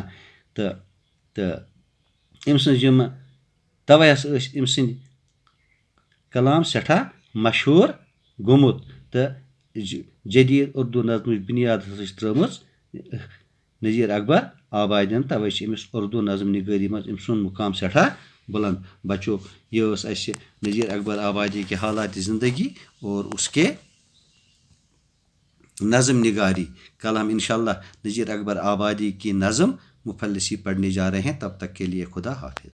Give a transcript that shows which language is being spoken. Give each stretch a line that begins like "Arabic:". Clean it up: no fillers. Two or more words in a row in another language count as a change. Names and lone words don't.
Kashmiri: تہٕ أمۍ سٕنٛز یِم توے ہسا ٲسۍ أمۍ سٕنٛدۍ کلام سٮ۪ٹھاہ مشہوٗر گوٚمُت، تہٕ جدید اردو نظمٕچ بنیاد ہسا چھِ ترٲومٕژ نظیر اکبر آبادین، توے چھِ أمِس اردو نظم نگٲری منٛز أمۍ سُنٛد مقام سٮ۪ٹھاہ بلند۔
Urdu: بچو،
Kashmiri: یہ ٲس اسہِ
Urdu: نظیر اکبر آبادی کے حالات زندگی اور اس کے نظم نگاری۔ کل ہم انشاءاللہ نظیر اکبر آبادی کی نظم مفلسی پڑھنے جا رہے ہیں، تب تک کے لیے خدا حافظ۔